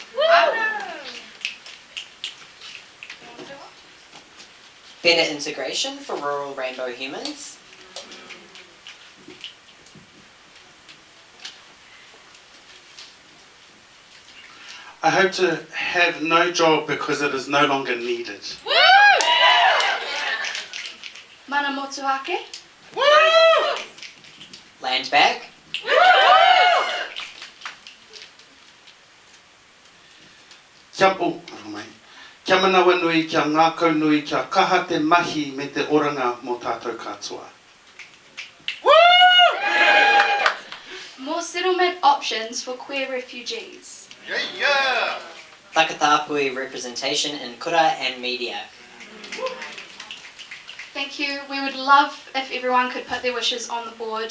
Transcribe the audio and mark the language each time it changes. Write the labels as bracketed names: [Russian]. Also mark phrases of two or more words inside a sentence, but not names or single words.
[English] Better integration for rural rainbow humans. I hope to have no job because it is no longer needed. [Māori] Mana motuhake. [English] Land back. [Māori] Kia manawa nui kia ngākau nui kia kaha te mahi me te oranga mō tātou katoa. [English] More settlement options for queer refugees. Takatapui representation in kura and media. Thank you. We would love if everyone could put their wishes on the board.